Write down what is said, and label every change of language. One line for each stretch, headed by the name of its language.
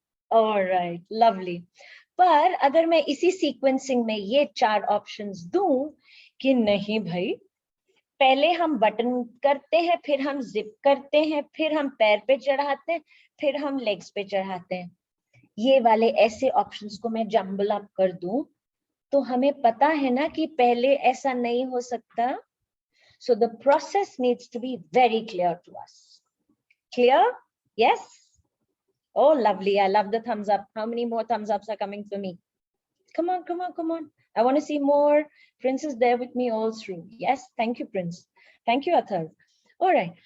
English: All right, lovely.
Hindi: पर अगर मैं इसी sequencing में ये 4 options दूं कि नहीं भाई, पहले हम बटन करते हैं, फिर हम zip करते हैं, फिर हम पैर पे चढ़ाते हैं, फिर हम legs पे चढ़ाते हैं, ये वाले ऐसे options को मैं jumble up कर दूं, तो हमें पता है ना कि पहले ऐसा नहीं हो सकता.
English: So the process needs to be very clear to us. Clear? Yes? Oh, lovely. I love the thumbs up. How many more thumbs ups are coming for me? Come on, come on, come on. I want to see more. Prince is there with me all through. Yes, thank you, Prince. Thank you, Athar. All right.